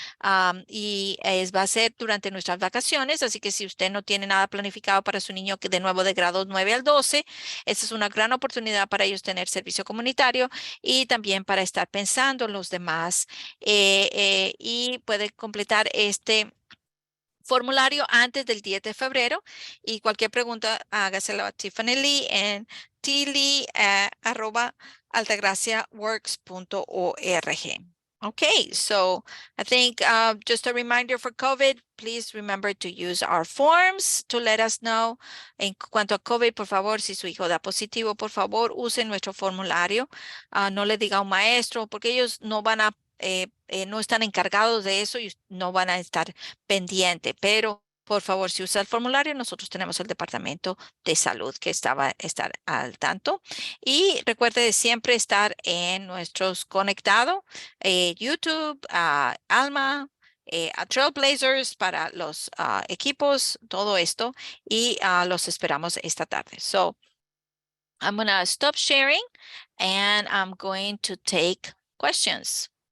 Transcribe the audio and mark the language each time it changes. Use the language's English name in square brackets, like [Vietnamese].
[Spanish] Va a ser durante nuestras vacaciones, así que si usted no tiene nada planificado para su niño que de nuevo de grado 9 al 12, esta es una gran oportunidad para ellos tener servicio comunitario y también para estar pensando en los demás y puede completar este formulario antes del 10 de febrero y cualquier pregunta hágaselo a Tiffany Lee en tlee@altagraciaworks.org. [English] Okay, so I think just a reminder for COVID, please remember to use our forms to let us know. [Spanish] En cuanto a COVID, por favor, si su hijo da positivo, por favor, use nuestro formulario. No le diga a un maestro porque ellos no van a, no están encargados de eso y no van a estar pendiente, pero por favor, si usa el formulario, nosotros tenemos el departamento de salud que va a estar al tanto. Y recuerde de siempre estar en nuestros conectados, YouTube, Alma, a Trailblazers para los equipos, todo esto, y los esperamos esta tarde. [English] So I'm going to stop sharing and I'm going to take questions.